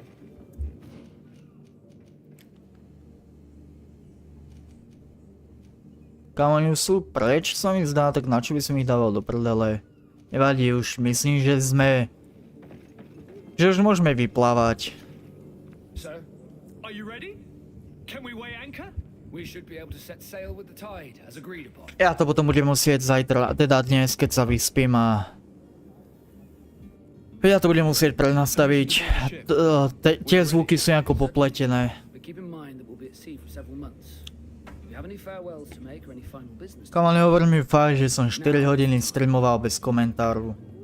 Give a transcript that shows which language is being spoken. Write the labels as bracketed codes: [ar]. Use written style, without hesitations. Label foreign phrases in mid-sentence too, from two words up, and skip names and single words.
[sk] Kámo, oni sú preč, sa mi zdá, tak na čo by som ich dával do prdele? Nevadí už, myslím, že už môžeme vyplávať. [en] So, are you ready? Can we weigh anchor? We should be able to set sail with the tide, as agreed upon. [sk] Ja to potom budem musieť zajtra, teda dnes, keď sa vyspím a... Ja to budem musieť prenastaviť. Tie zvuky sú nejako popletené. Kamo, nehovor mi fakt, že som 4 hodiny streamoval bez komentáru.